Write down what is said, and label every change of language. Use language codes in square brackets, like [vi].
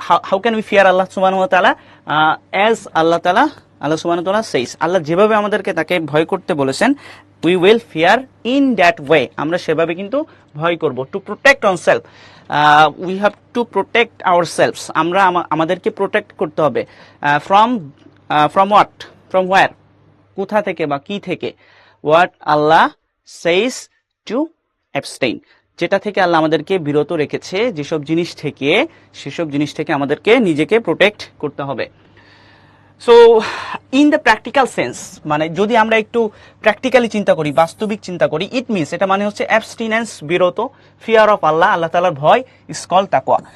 [en] How can we fear Allah subhanahu wa ta'ala? As Allah subhanahu wa ta'ala says, [bn] আল্লাহ যেভাবে আমাদেরকে তাকে ভয় করতে বলেছেন, [en] we will fear in that way, [bn] আমরা সেভাবে কিন্তু ভয় করব। [en] to protect ourselves, we have to protect ourselves, [bn] আমরা আমাদেরকে প্রোটেক্ট করতে হবে। [en] from what, from where, [bn] কোথা থেকে বা কি থেকে? [en] what Allah says to [bn] abstain, যেটা থেকে আল্লাহ আমাদেরকে বিরত রেখেছে, যেসব জিনিস থেকে, সেসব জিনিস থেকে আমাদেরকে নিজেকে প্রোটেক্ট করতে হবে। [en] so in the practical sense, [bn] মানে যদি আমরা একটু প্র্যাকটিক্যালি চিন্তা করি, বাস্তবিক চিন্তা করি, [en] it means, [bn] এটা মানে হচ্ছে অ্যাবস্টিনেন্স, বিরত, [en] fear of Allah, [bn] আল্লাহ তাআলার ভয়, [en] is called [bn] তাকওয়া।